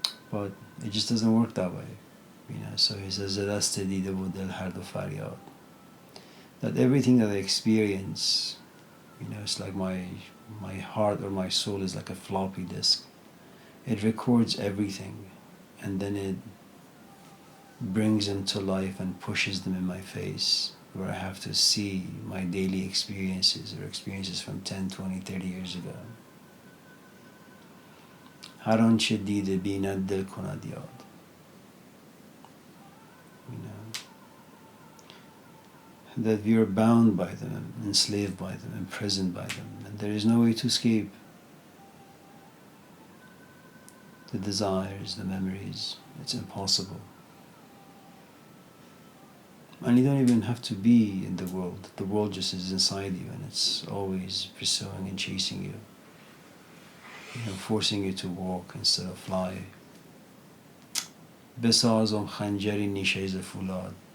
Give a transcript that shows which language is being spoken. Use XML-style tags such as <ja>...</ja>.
<en>But it just doesn't work that way. So he says, that everything that I experience, it's like my heart or my soul is like a floppy disk. It records everything, and then it brings them to life and pushes them in my face, where I have to see my daily experiences or experiences from 10, 20, 30 years ago.</en> <fa>هر آنچه دیده بیند دل کند یاد.</fa> <en>That we are bound by them, enslaved by them, imprisoned by them, and there is no way to escape. The desires, the memories, it's impossible. And you don't even have to be in the world just is inside you, and it's always pursuing and chasing you, forcing you to walk instead of fly.</en> <fa>بسازم خنجری نیشه ز فولاد.</fa>